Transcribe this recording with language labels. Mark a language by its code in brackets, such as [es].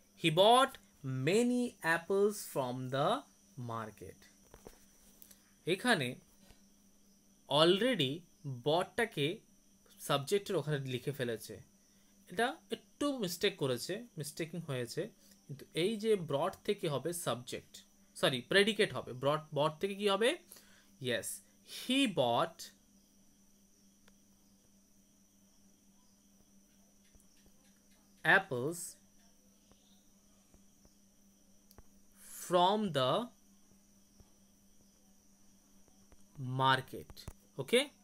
[en] He bought many apples from the market. [bn] এখানে already বটটাকে সাবজেক্টের ওখানে লিখে ফেলেছে। এটা একটু মিস্টেকিং হয়েছে, কিন্তু এই যে ব্রড থেকে হবে সাবজেক্ট, সরি প্রেডিকেট হবে। বট থেকে কি হবে? [en] Yes, he bought apples from the market. Okay?